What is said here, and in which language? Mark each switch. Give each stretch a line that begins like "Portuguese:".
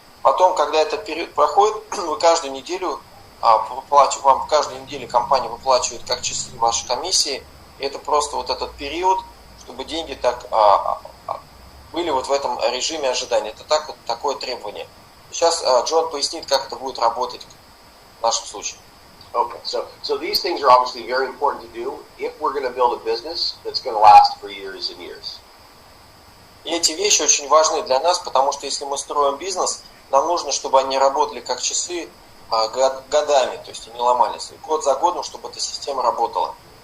Russian: Потом, когда этот период проходит, вы каждую неделю, вам каждую неделю компания выплачивает как часы вашей комиссии, и это просто вот этот период, чтобы деньги так были вот в этом режиме ожидания. Это такое требование. Сейчас Джон пояснит, как это будет работать в нашем случае.
English: Okay, so these things are obviously very important to do if we're going to build a business that's going to last for years and years.
Russian: И эти вещи очень важны для нас, потому что если мы строим бизнес, нам нужно, чтобы они работали как часы годами, то есть они ломались. И год за годом, чтобы эта система работала.